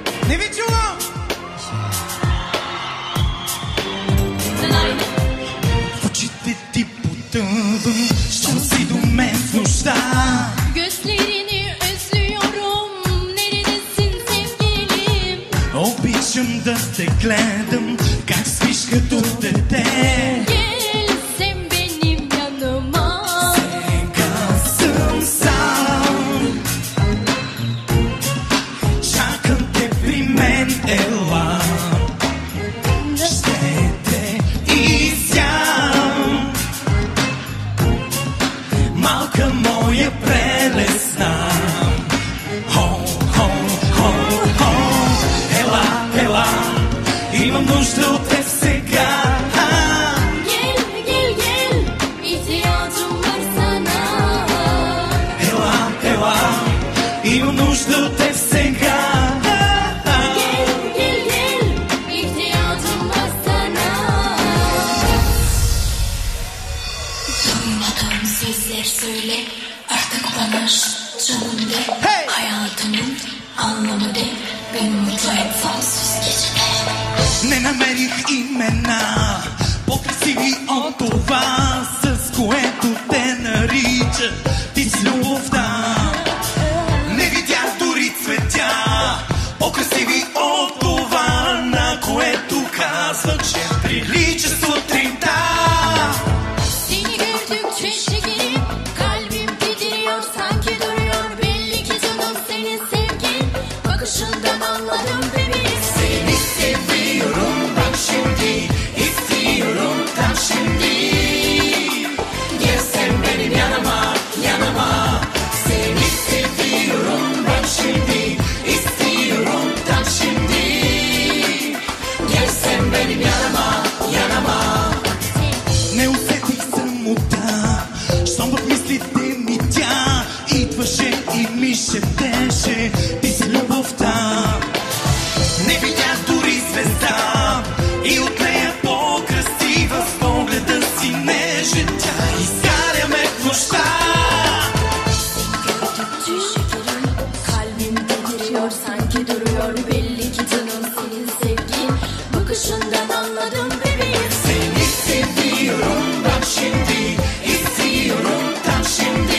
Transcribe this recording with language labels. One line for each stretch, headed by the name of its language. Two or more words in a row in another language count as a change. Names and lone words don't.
Bulgarian: Не ви чувам! В очите ти потъвам, щом си до мен в нощта.
Turkish: Gözlerini özlüyorum, neredesin sevgilim?
Bulgarian: Обичам да те гледам, как спиш като дете.
Turkish: Gel sen benim yanıma.
Bulgarian: Сега съм сам, чакам те при мен, ела. Ще те изям, малка моя прелесна. Хо, хо, хо, хо, ела, ела, имам нужда от теб сега.
Turkish: Gel gel gel, ihtiyacım var sana.
Bulgarian: Ела, ела, имам нужда от теб сега.
Turkish: Gel gel gel, ihtiyacım var sana. Durmadan sözler söyle, artık bana canım de. Hey! Hayatımın anlamı de, beni mutlu et sonsuz geceler.
Bulgarian: Не намерих имена по-красиви от това, с което те нарича ти си любовта. Не видях дори цветя по-красиви от това, на което казва, че прилича сутринта.
Turkish: Seni gördükçe şekerim, kalbim titriyor, sanki duruyor. Belli ki canım senin sevgin, bakışından anladım bebeğim. Seni seviyorum bak şimdi, istiyorum tam şimdi. Gel sen benim yanıma, yanıma. Seni seviyorum bak şimdi, istiyorum tam şimdi. Gel sen benim yanıma, yanıma.
Bulgarian: Не усетих самота, щом в мислите ми тя идваше и ми шептеше, ти си любовта. Не видях дори звезда и от нея по-красива, с погледа си нежен тя изгаря ме в нощта.
Turkish: Gördükçe şekerim, kalbim titriyor, sanki duruyor. Belli ki canım senin sevgin, bakışından anladım bebeğim. Seni seviyorum bak şimdi, istiyorum tam şimdi.